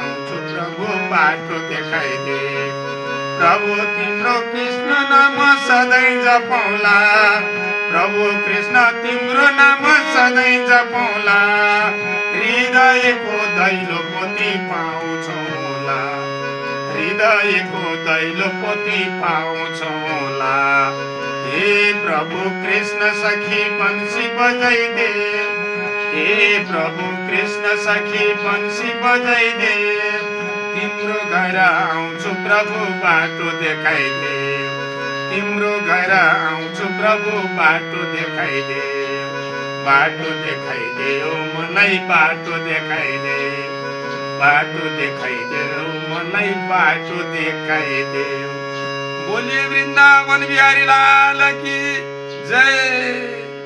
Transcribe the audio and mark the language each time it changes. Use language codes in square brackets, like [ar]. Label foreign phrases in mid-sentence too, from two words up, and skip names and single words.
[ne] प्रभु, बाटो देखाइदे। प्रभु, तिम्रो कृष्ण नाम सधैँ जपौँला। प्रभु कृष्ण, तिम्रो नाम सधैँ जपौँला। हृदयको दैलो पोथी पाउँछौँला। हृदयको दैलो पोथी पाउँछौँला। हे प्रभु कृष्ण सखी बंसी बजाइदे, हे प्रभु कृष्ण सखी बंसी बजाइदे। तिम्रो घर आउँछु प्रभु बाटो देखाइदे, तिम्रो घर आउँछु प्रभु बाटो देखाइदे, बाटो देखाइदे ओ मलाई बाटो देखाइदे, बाटो देखाइदे ओ मलाई बाटो देखाइदे। [hi] बोलिए वृन्दावन बिहारी लाल की जय।